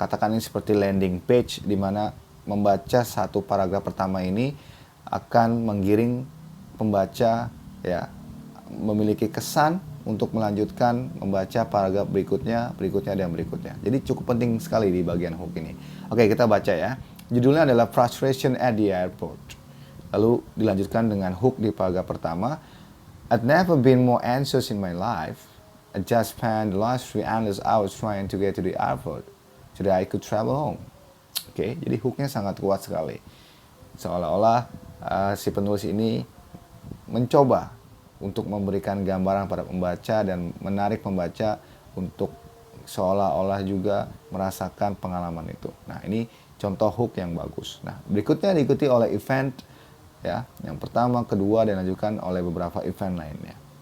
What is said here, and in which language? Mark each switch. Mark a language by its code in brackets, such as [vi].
[id] Katakan ini seperti landing page di mana membaca satu paragraf pertama ini akan menggiring pembaca ya, memiliki kesan untuk melanjutkan membaca paragraf berikutnya, dan berikutnya. Jadi cukup penting sekali di bagian hook ini. Oke, kita baca ya. Judulnya adalah [en] Frustration at the Airport. [id] Lalu dilanjutkan dengan hook di paragraf pertama. [en] I'd never been more anxious in my life. I just spent the last 3 endless hours trying to get to the airport so that I could travel home. [id] Oke, jadi hooknya sangat kuat sekali. Seolah-olah si penulis ini mencoba untuk memberikan gambaran pada pembaca dan menarik pembaca untuk seolah-olah juga merasakan pengalaman itu. Nah, ini contoh hook yang bagus. Nah, berikutnya diikuti oleh event ya, yang pertama, kedua, dan dilanjutkan oleh beberapa event lainnya.